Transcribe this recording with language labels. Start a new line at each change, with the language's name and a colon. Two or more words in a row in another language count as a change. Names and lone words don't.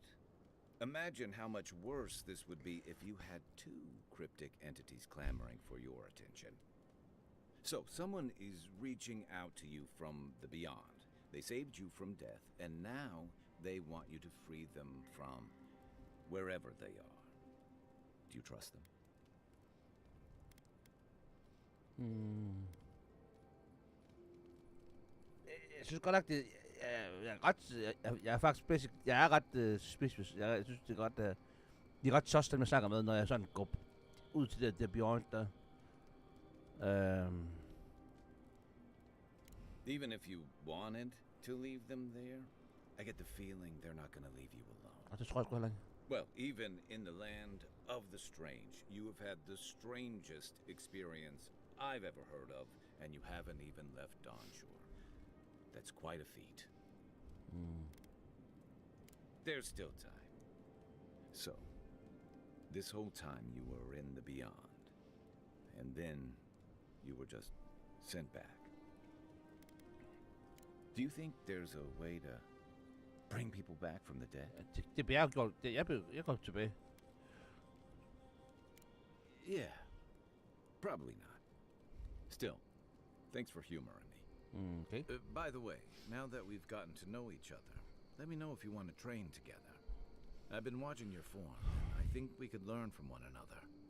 English: Imagine how much worse this would be if you had two cryptic entities clamoring for your attention. So, someone is reaching out to you from the beyond. They saved you from death, and now they want you to free them from wherever they are. Do you trust them?
Danish: Jeg synes godt nok, det jeg er ret... Jeg er faktisk basic... Jeg er ret suspicious. Jeg synes, det er godt... de er ret sus, dem jeg snakker med, når jeg sådan går ud til det beyond der.
English: Even if you wanted to leave them there, I get the feeling they're not gonna leave you alone.
Danish: Og det tror jeg sgu heller ikke.
English: Well, even in the land of the strange, you have had the strangest experience I've ever heard of, and you haven't even left Dawnshore. That's quite a feat. There's still time. So, this whole time you were in the beyond, and then you were just sent back. Do you think there's a way to bring people back from the dead?
Danish: Det bliver jeg gjort. Jeg går tilbage.
English: Yeah, probably not. Still, thanks for humoring me. Okay. By the way, now that we've gotten to know each other, let me know if you want to train together. I've been watching your form, and I think we could learn from one another.